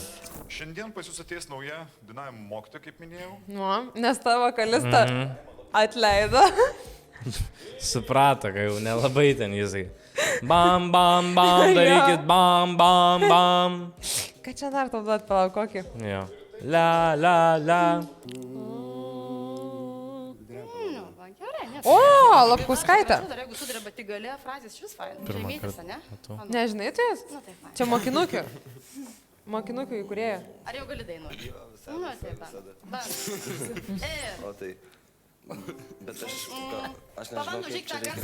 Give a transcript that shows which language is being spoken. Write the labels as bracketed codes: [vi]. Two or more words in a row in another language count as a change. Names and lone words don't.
[lt] Šiandien pas jūs ateis nauja dainavimo mokytoja, kaip minėjau. Nu, nes tavo vokalistą atleido. Suprato, kad jau nelabai ten jisai. Bam, bam, bam, darykit, bam, bam, bam. Ką čia dar tau duot, palauk kokį? Jo. La, la, la. O, Lapkauskaitė. Jeigu sudreba tik galė, frazės šis failai. Pirmą Žemytis, kartą ne? matau. Nežinai tu jas? Nu, taip. Čia mokinukių. Mokinukių įkūrėja. Ar jau gali dainuoti? Jo, visada. Nu, taip. Visada. Dar. O tai, Bet aš nežinau, kaip čia reikia.